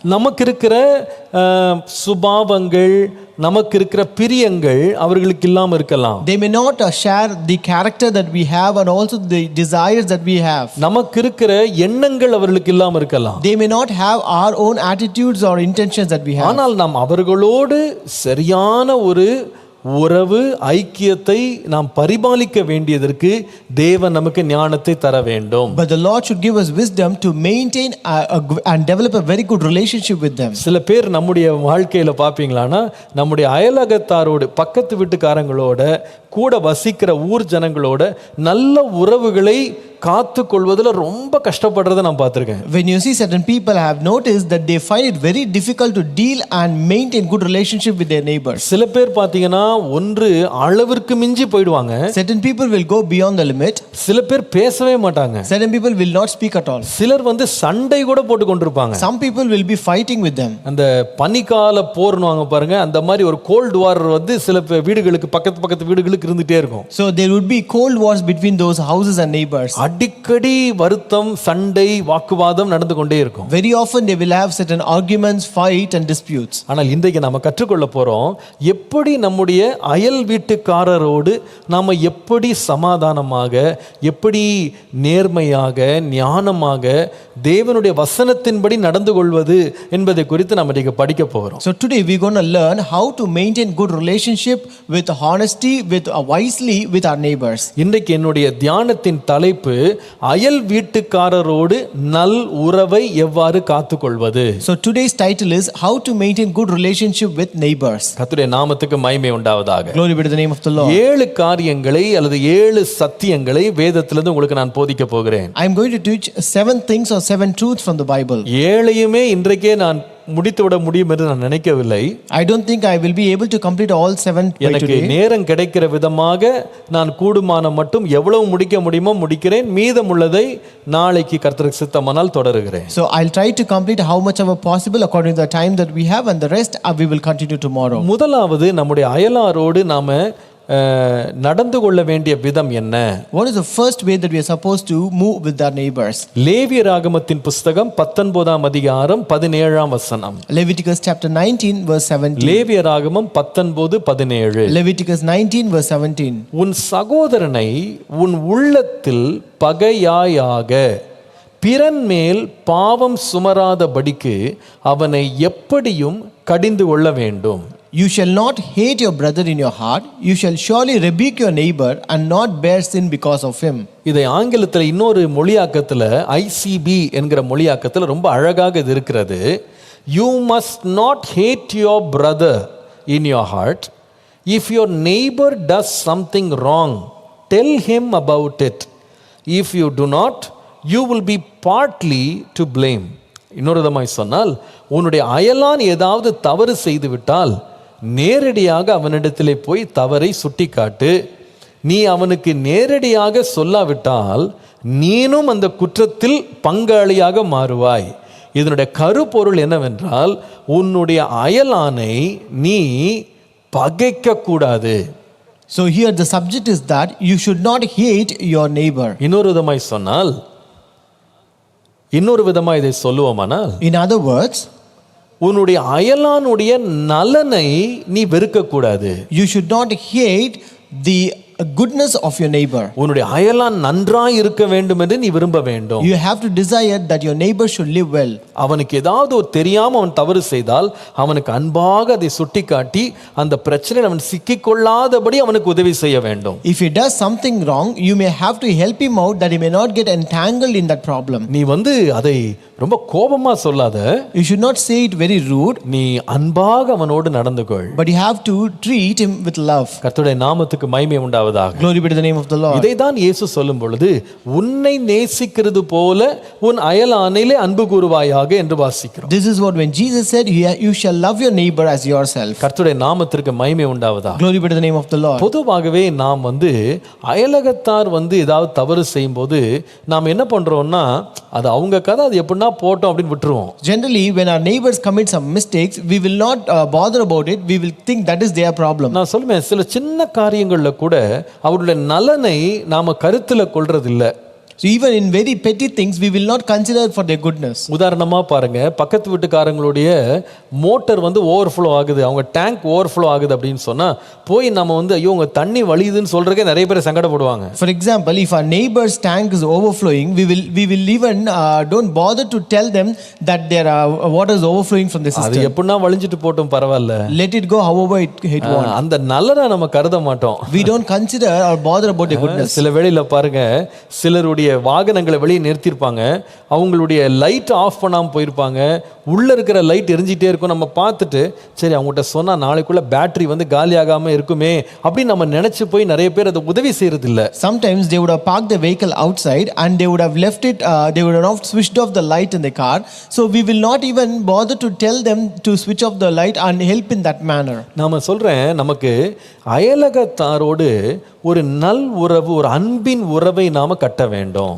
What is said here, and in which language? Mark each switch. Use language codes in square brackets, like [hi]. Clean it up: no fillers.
[ta] நமக்கு இருக்கிற சுபாவங்கள், நமக்கு இருக்கிற பிரியங்கள் அவர்களுக்கு இல்லாம இருக்கலாம். [en] They may not share the character that we have and also the desires that we have. [ta] நமக்கு இருக்கிற எண்ணங்கள் அவர்களுக்கு இல்லாம இருக்கலாம். [en] They may not have our own attitudes or intentions that we have. [ta] ஆனால் நாம் அவர்களோடு சரியான ஒரு உறவு ஐக்கியத்தை நாம் பரிபாலிக்க வேண்டியதற்கு தேவன் நமக்கு ஞானத்தை தர வேண்டும். [en] But the Lord should give us wisdom to maintain and develop a very good relationship with them. [ta] சில பேர் நம்முடைய வாழ்க்கையில பாப்பீங்களானா, நம்முடைய அயலகத்தாரோடு, பக்கத்து வீட்டுக்காரங்களோட, கூட வசிக்கிற ஊர் ஜனங்களோட நல்ல உறவுகளை காத்து கொள்வதில் ரொம்ப கஷ்டப்படுறதை நான் பார்த்திருக்கேன். [en] When you see certain people, I have noticed that they find it very difficult to deal and maintain good relationship with their neighbors. [ta] சில பேர் பாத்தீங்கன்னா ஒன்று அளவிற்கு மிஞ்சி போயிடுவாங்க. [en] Certain people will go beyond the limit. [ta] சில பேர் பேசவே மாட்டாங்க. [en] Certain people will not speak at all. [ta] சிலர் சண்டை கூட போட்டு கொண்டிருப்பாங்க. [en] Some people will be fighting with them. [ta] அந்த பனிக்கால போர்னுவாங்க பாருங்க, அந்த மாதிரி ஒரு கோல்ட் வார் சில வீடுகளுக்கு பக்கத்து வீடுகளுக்கு இருந்துட்டே இருக்கும். [en] So there would be cold wars between those houses and neighbors. [ta] அடிக்கடி வருத்தம், சண்டை, வாக்குவாதம் நடந்து கொண்டே இருக்கும். [en] Very often they will have certain arguments, fight and disputes. [ta] ஆனால் இன்றைக்கு நாம கற்றுக்கொள்ள போறோம், எப்படி நம்முடைய அயல் வீட்டுக்காரரோடு நாம எப்படி சமாதானமாக, எப்படி நேர்மையாக, ஞானமாக தேவனுடைய வசனத்தின்படி நடந்து கொள்வது என்பதை குறித்து நாம் இன்றைக்கு படிக்க போகிறோம். [en] So today we're going to learn how to maintain good relationship with honesty, with wisely with our neighbors. [ta] இன்றைக்கு என்னுடைய தியானத்தின் தலைப்பு, அயல் வீட்டுக்காரரோடு நல் உறவை எவ்வாறு காத்துக்கொள்வது. [en] So today's title is how to maintain good relationship with neighbors. [ta] கர்த்தருடைய நாமத்துக்கு மகிமை உண்டாவதாக. [en] Glory be to the name of the Lord. [ta] 7 காரியங்களை அல்லது 7 சத்தியங்களை வேதத்திலிருந்து உங்களுக்கு நான் போதிக்க போகிறேன். [en] I am going to teach 7 things or 7 truths from the Bible. [ta] 7யுமே இன்றைக்கே நான் முடித்துவிட முடியும் என்று நான் நினைக்கவில்லை. [en] I don't think I will be able to complete all 7 by [ta] எனக்கு [en] today. [ta] நேரம் கிடைக்கிற விதமாக நான் கூடுமான மட்டும் எவ்வளவு முடிக்க முடியுமோ முடிக்கிறேன். மீதமுள்ளதை நாளைக்கு கர்த்தருக்கு சித்தமானால் தொடருகிறேன். [en] So I'll try to complete how much ever possible according to the time that we have, and the rest we will continue tomorrow. [ta] முதலாவது நம்முடைய அயலாரோடு நாம நடந்து கொள்ள வேண்டிய விதம் என்ன? [en] What is the first way that we are supposed to move with our neighbors? [ta] லேவியராகமத்தின் புஸ்தகம் 19ஆம் அதிகாரம் 17ஆம் வசனம். [en] Leviticus chapter 19 verse 17. [ta] லேவியராகமம் 19:17. [en] Leviticus 19 verse 17. [ta] உன் சகோதரனை உன் உள்ளத்தில் பகையாயாக பிறன் மேல் பாவம் சுமராதபடிக்கு அவனை எப்படியும் கடிந்து கொள்ள வேண்டும். [en] You shall not hate your brother in your heart. You shall surely rebuke your neighbor and not bear sin because of him. [ta] இதை ஆங்கிலத்தில் இன்னொரு மொழியாக்கத்தில் ICB என்கிற மொழியாக்கத்தில் ரொம்ப அழகாக இது இருக்கிறது. [en] You must not hate your brother in your heart. If your neighbor does something wrong, tell him about it. If you do not, you will be partly to blame. [ta] இன்னொரு விதமாய் சொன்னால், உன்னுடைய அயலான் ஏதாவது தவறு செய்து விட்டால் நேரடியாக அவனிடத்திலே போய் தவறை சுட்டிக்காட்டு. நீ அவனுக்கு நேரடியாக சொல்லாவிட்டால் நீனும் அந்த குற்றத்தில் பங்காளியாக மாறுவாய். இதனுடைய கருப்பொருள் என்னவென்றால், உன்னுடைய அயலானை நீ பகைக்க கூடாது. [en] So here the subject is that you should not hate your neighbor. [ta] இன்னொரு விதமாய் சொன்னால், இன்னொரு விதமாய் இதை சொல்லுவோமானால், [en] In other words, [ta] உன்னுடைய அயலானுடைய நலனை நீ வெறுக்க கூடாது. [en] you should not hate the goodness of your neighbor. [ta] உன்னுடைய அயலான் நன்றாய் இருக்க வேண்டும் என்று நீ விரும்ப வேண்டும். [en] You have to desire that your neighbor should live well. [ta] அவனுக்கு ஏதாவது ஒரு தெரியாம அவன் தவறு செய்தால் அவனுக்கு அன்பாக அதை சுட்டிக்காட்டி அந்த பிரச்சனையில் அவன் சிக்கிக்கொள்ளாதபடி அவனுக்கு உதவி செய்ய வேண்டும். [en] If he does something wrong, you may have to help him out that he may not get entangled in that problem. [ta] நீ அதை ரொம்ப கோபமா சொல்லாத. [en] You should not say it very rude, [ta] நீ அன்பாக அவனோடு நடந்து கொள். [en] but you have to treat him with love. [ta] கர்த்தருடைய நாமத்துக்கு மகிமை உண்டாவதாக. [en] Glory be to the name of the Lord. [ta] இதைதான் இயேசு சொல்லும் பொழுது உன்னை நேசிக்கிறது போல உன் அயலானிலே அன்பு கூறுவாயாக என்று வாசிக்கிறோம். [en] This is what when Jesus said, you shall love your neighbor as yourself. [ta] கர்த்தருடைய நாமத்திற்கு மகிமை உண்டாவதாக. [en] Glory be to the name of the Lord. [ta] பொதுவாகவே நாம் அயலகத்தார் ஏதாவது தவறு செய்யும்போது நாம் என்ன பண்றோம்னா, அது அவங்க கதை, அது எப்படின்னா போட்டோம் அப்படின்னு விட்டுருவோம். [en] Generally, when our neighbors commit some mistakes, we will not bother about it. We will think that is their problem. [ta] நான் சொல்லுவேன், சில சின்ன காரியங்கள்ல கூட அவருடைய நலனை நாம கருத்துல கொள்றதில்லை. [en] So even in very petty things, we will not consider for their goodness. [ta] உதாரணமா பாருங்க, பக்கத்து வீட்டுக்காரங்களுடைய மோட்டர் ஓவர்ஃப்ளோ ஆகுது, அவங்க டேங்க் ஓவர்ஃப்ளோ ஆகுது அப்படின்னு சொன்னா போய் நம்ம ஐயோ உங்க தண்ணி வலியுதுன்னு சொல்றதுக்கே நிறைய பேர் சங்கடப்படுவாங்க. [en] For example, if our neighbor's tank is overflowing, we will even don't bother to tell them that their water is overflowing from the [ta] அது [en] system. [ta] எப்படின்னா வலிஞ்சிட்டு போட்டும் பரவாயில்ல, [en] Let it go however it wants. [ta] அந்த நலனை நம்ம கருத மாட்டோம். [en] We don't consider or bother about their goodness. [ta] சில வேளையில பாருங்க, சிலருடைய வாகனங்களை வெளியே நிறுத்தியிருப்பாங்க, அவங்களுடைய லைட் ஆஃப் பண்ணாமல் போயிருப்பாங்க, உள்ள இருக்கிற லைட் எரிஞ்சிட்டே இருக்கும். நம்ம பார்த்துட்டு சரி அவங்ககிட்ட சொன்னா நாளைக்குள்ள பேட்டரி காலியாகாம இருக்குமே அப்படின்னு நம்ம நினைச்சு போய் நிறைய பேர் அதை உதவி செய்யறது இல்ல. [en] Sometimes they would have parked the vehicle outside and they would have left it, they would have not switched off the light in the car. So we will not even bother to tell them to switch off the light and help in that manner. [ta] நாம சொல்றேன், நமக்கு அயலகத்தாரோடு ஒரு நல் உறவு, ஒரு அன்பின் உறவை நாம கட்ட வேண்டும்.